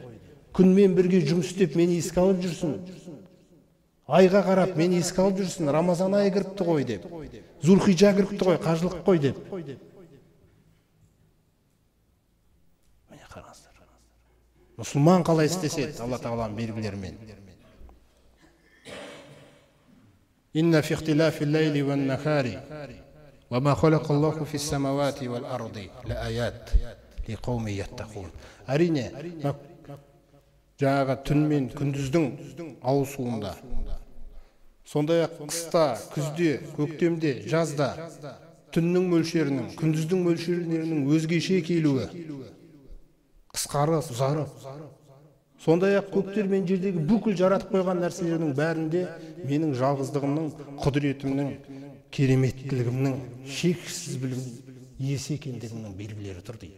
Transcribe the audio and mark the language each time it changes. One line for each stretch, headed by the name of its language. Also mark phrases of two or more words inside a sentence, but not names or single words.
Kazakh: Күнмен бірге жұмыс істеп мені еске алып жүрсін. Айға қарап мені еске алып жүрсін. Рамазан айы кіріпті ғой деп. Зулхижа кіріпті ғой, қажылық қой деп. Міне қараңыздар. Мұсылман қалай істеседі Алла Тағаланың белгілерімен.
Arabic: إن في اختلاف الليل والنهار وما خلق الله في السماوات والأرض لآيات لقوم يتقون.
Kazakh: Әрине, жаңағы түн мен күндіздің ауысуында, сондай-ақ қыста, күзде, көктемде, жазда түннің мөлшерінің, күндіздің мөлшерінің өзгеше келуі, қысқарып, ұзарып, сондай-ақ көктер мен жердегі бүкіл жаратып қойған нәрселердің бәрінде менің жалғыздығымның, құдіретімнің, кереметтілігімнің, шексіз білім иесі екендігімнің белгілері тұр дейді.